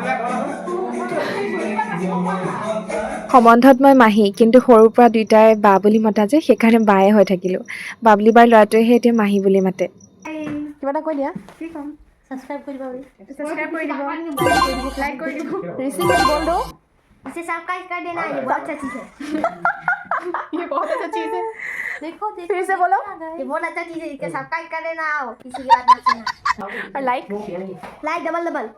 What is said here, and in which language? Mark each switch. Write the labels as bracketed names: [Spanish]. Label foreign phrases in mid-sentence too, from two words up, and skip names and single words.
[Assamese] সম্বন্ধত মই মাহী, কিন্তু সৰুৰ পৰা দুইটাই বা বুলি মতা যে সেইকাৰণে বায়ে হৈ থাকিলো। বাবলি বাৰ ল'ৰাটোৱেহে এতিয়া মাহী বুলি মাতে। কিবা এটা কৈ দিয়া। কি ক'ম? सब्सक्राइब কৰি দিব। सब्सक्राइब কৰি দিব, लाइक কৰি দিব। [Hindi] ऋषि कुछ बोल दो। इसे सब्सक्राइब कर देना, ये बहुत अच्छा चीज़ है। ये बहुत अच्छा चीज़ है। देखो देखो फिर से बोलो। ये बहुत अच्छा चीज़ है, इसके सब्सक्राइब कर देना, किसी की बात मत सुनना। और लाइक [English] like double double